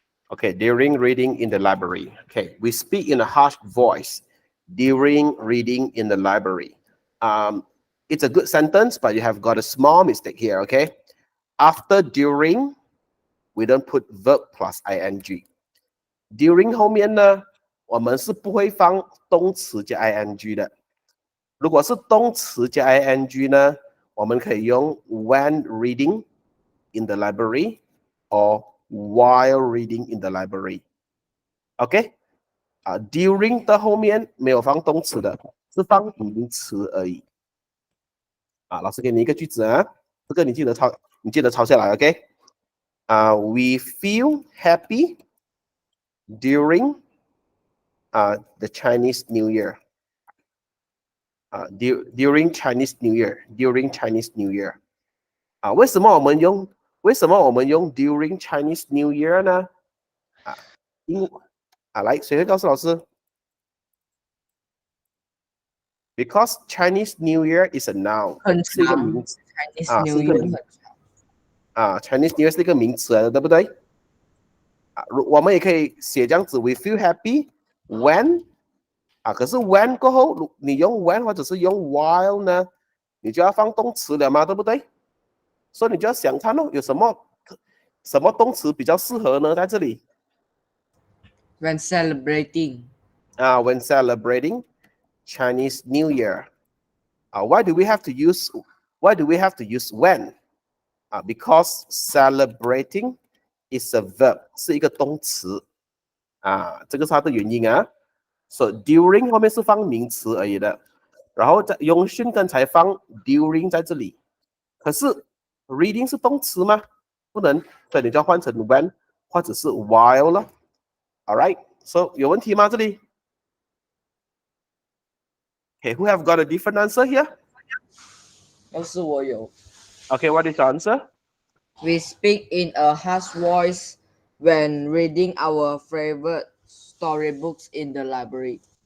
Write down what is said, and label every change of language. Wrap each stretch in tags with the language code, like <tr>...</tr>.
<en>Okay, during reading in the library. Okay, we speak in a harsh voice during reading in the library. It's a good sentence, but you have got a small mistake here, okay? After during, we don't put verb plus ing.</en> <zh>During 后面呢，我们是不会放动词加 ing 的。如果是动词加 ing 呢，我们可以用</zh> <en>when reading in the library or while reading in the library. OK？</en> <zh>during 的后面没有放动词的，是放名词而已。老师给你一个句子啊，这个你记得抄下来 ，OK？</zh> <en>We feel happy during the Chinese New Year. During Chinese New Year.</en> <zh>为什么我们用</zh> <en>during Chinese New Year</en> <zh>呢？来，谁会告诉老师</zh> <en>？Because Chinese New Year is a noun，</en> <zh>是一个名词。</zh> <en>Chinese New Year</en> <zh>Chinese New Year 是一个名词来的，对不对？我们也可以写这样子 ，</zh> <en>We feel happy when</en> <zh>可是 when 过后，你用 when 或者是用 while 呢，你就要放动词了嘛，对不对？所以你就要想看有什么动词比较适合呢？在这里</zh> <en>when celebrating. When celebrating Chinese New Year. Why do we have to use when? Because celebrating is a verb，</en> <zh>是一个动词。这个是它的原因啊。 So during 后面是放名词而已的，然后在永训刚才放 during 在这里，可是 reading 是动词吗？不能，所以你就要换成 when 或者是 while 了。 All right, so 有问题吗？这里？Okay, who have got a different answer here? 都是我有。</zh> <en>Okay, what is your answer? We speak in a harsh voice when reading our favorite storybooks in the library.</en>